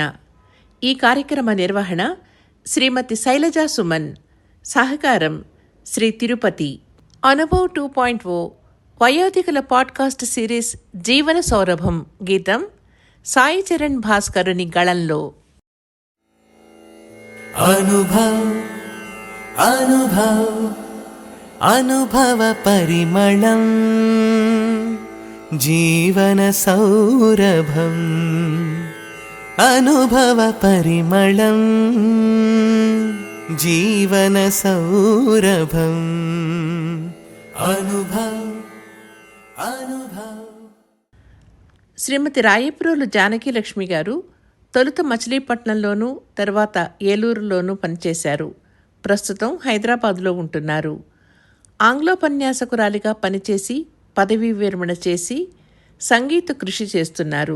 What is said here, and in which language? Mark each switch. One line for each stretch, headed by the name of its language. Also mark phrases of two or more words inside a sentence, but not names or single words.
Telugu: ఈ కార్యక్రమ నిర్వహణ శ్రీమతి శైలజా సుమన్, సహకారం శ్రీ తిరుపతి. అనుభవ్ 2.0 వయోధికుల పాడ్కాస్ట్ సిరీస్ జీవన సౌరభం గీతం సాయి చరణ్ భాస్కరుని గళంలో. అనుభవ అనుభవ అనుభవ పరిమళం జీవన సౌరభం అనుభవ పరిమళం జీవన సౌరభం అనుభవ అనుభవ. శ్రీమతి రాయపురోలు జానకి లక్ష్మి గారు తొలుత మచిలీపట్నంలోనూ తర్వాత ఏలూరులోనూ పనిచేశారు. ప్రస్తుతం హైదరాబాదులో ఉంటున్నారు. ఆంగ్లోపన్యాసకురాలిగా పనిచేసి పదవీ విరమణ చేసి సంగీత కృషి చేస్తున్నారు.